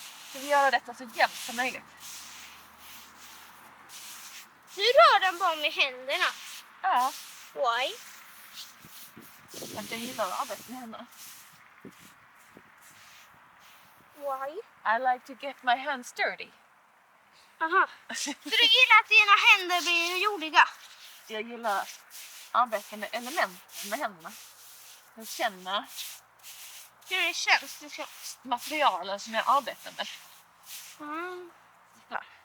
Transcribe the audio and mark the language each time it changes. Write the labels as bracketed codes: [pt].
[sv] Ska vi göra detta så jämnt som möjligt? Du rör den bara med händerna. Ja. [en] Why? [sv] Att jag gillar att arbeta med händerna. [en] Why? I like to get my hands dirty. [sv] Aha. Så du gillar att dina händer blir jordiga? Jag gillar att arbeta med elementen med händerna. Jag känner Hur det känns liksom. materialen som jag arbetar med. Mm. Ja.